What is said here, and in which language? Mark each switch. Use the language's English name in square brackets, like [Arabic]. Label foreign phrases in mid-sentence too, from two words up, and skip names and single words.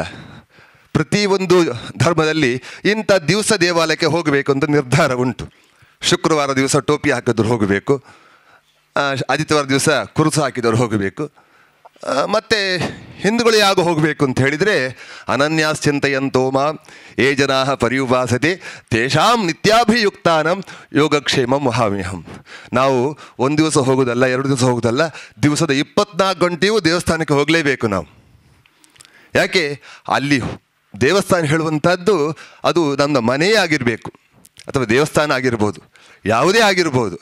[Kannada] ಪ್ರತಿಯೊಂದು ಧರ್ಮದಲ್ಲಿ ಇಂಥ ದಿವಸ ದೇವಾಲಯಕ್ಕೆ ಹೋಗಬೇಕು ಅಂತ ನಿರ್ಧಾರ ಉಂಟು. ಶುಕ್ರವಾರ ದಿವಸ ಟೋಪಿ ಹಾಕಿದವರು ಹೋಗಬೇಕು, ಆದಿತ್ಯವಾರ ದಿವಸ ಕುರುಸು ಹಾಕಿದವರು ಹೋಗಬೇಕು, ಮತ್ತು ಹಿಂದೂಗಳು ಯಾವಾಗ ಹೋಗಬೇಕು ಅಂತ ಹೇಳಿದರೆ [Sanskrit] ಅನನ್ಯಾಶ್ಚಿಂತಯಂತೋ ಮಾಂ ಯೇ ಜನಾಃ ಪರ್ಯುಪಾಸತೆ ತೇಷಾಂ ನಿತ್ಯಾಭಿಯುಕ್ತಾನಂ ಯೋಗಕ್ಷೇಮಂ ವಹಾಮ್ಯಹಂ. [Kannada] ನಾವು ಒಂದು ದಿವಸ ಹೋಗೋದಲ್ಲ, 2 ದಿವಸ ಹೋಗೋದಲ್ಲ, ದಿವಸದ 24 ಗಂಟೆಯೂ ದೇವಸ್ಥಾನಕ್ಕೆ ಹೋಗಲೇಬೇಕು ನಾವು. ಯಾಕೆ? ಅಲ್ಲಿ ದೇವಸ್ಥಾನ ಹೇಳುವಂಥದ್ದು ಅದು ನಮ್ಮ ಮನೆಯೇ ಆಗಿರಬೇಕು, ಅಥವಾ ದೇವಸ್ಥಾನ ಆಗಿರ್ಬೋದು, ಯಾವುದೇ ಆಗಿರ್ಬೋದು.